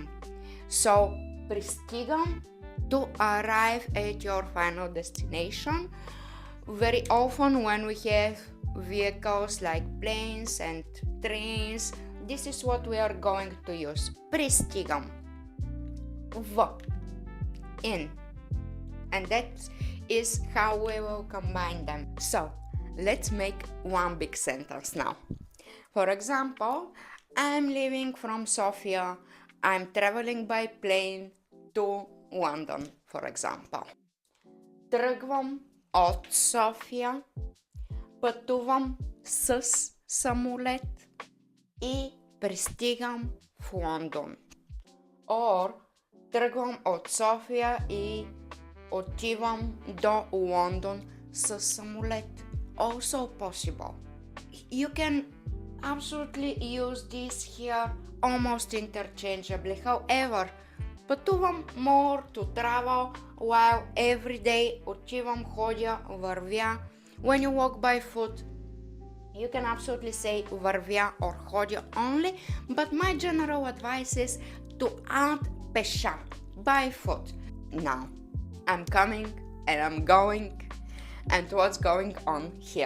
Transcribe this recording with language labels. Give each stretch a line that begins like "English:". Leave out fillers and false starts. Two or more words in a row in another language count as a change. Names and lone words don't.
English: So, пристигам to arrive at your final destination. Very often when we have vehicles like planes and trains, this is what we are going to use.
Bulgarian: Пристигам. В.
English: In. And that is how we will combine them. So, let's make one big sentence now. For example, I'm leaving from Sofia. I'm traveling by plane to London, for example.
Bulgarian: Тръгвам от София, пътувам с самолет и пристигам в Лондон. Or тръгвам от София и отивам до Лондон с самолет.
English: Also possible. You can absolutely use this here almost interchangeably. However, пътувам more to travel, while every day
Bulgarian: отивам, ходя, вървя.
English: When you walk by foot, you can absolutely say вървя or ходя only, but my general advice is to add пеша, by foot. Now, I'm coming and I'm going, and what's going on here?